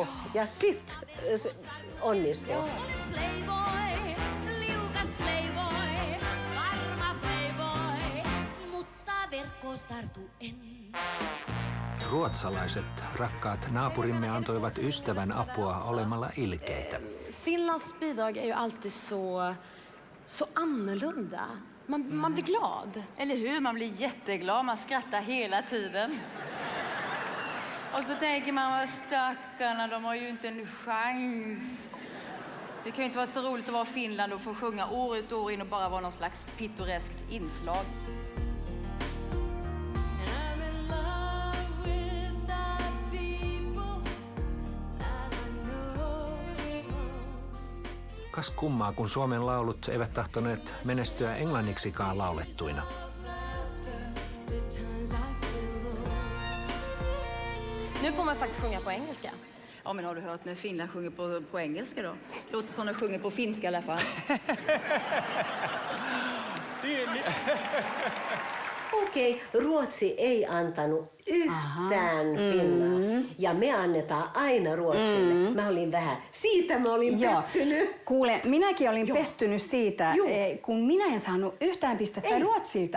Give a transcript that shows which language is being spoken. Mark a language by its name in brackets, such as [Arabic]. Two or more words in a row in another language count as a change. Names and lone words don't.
[Finnish] Ja sit se onnistui. Playboy, liukas playboy, varma playboy, mutta verkkoon tartu en. Ruotsalaiset rakkaat naapurimme antoivat ystävän apua olemalla ilkeitä. [Swedish] Finlands bidrag är ju alltid så annorlunda. Man blir glad. Eller hur? Man blir jätteglad. Man skrattar hela tiden. Och så tänker man, vad stackarna, de har ju inte en chans. Det kan ju inte vara så roligt att vara i Finland och få sjunga år ut och år in och bara vara någon slags pittoreskt inslag. [Finnish] Kas kummaa, kun Suomen laulut eivät tahtoneet menestyä englanniksikaan laulettuina. [Swedish] Nu får man faktiskt sjunga på engelska. Ja, men har du hört när Finland sjunger på engelska då? Låter som de sjunger på finska i alla fall. [Finnish] Okei, Ruotsi ei antanut yhtään pinnaa. Ja me annetaan aina Ruotsille. Mä olin siitä mä olin pettynyt. Kuule, minäkin olin pettynyt siitä, kun minä en saanut yhtään pistettä Ruotsilta.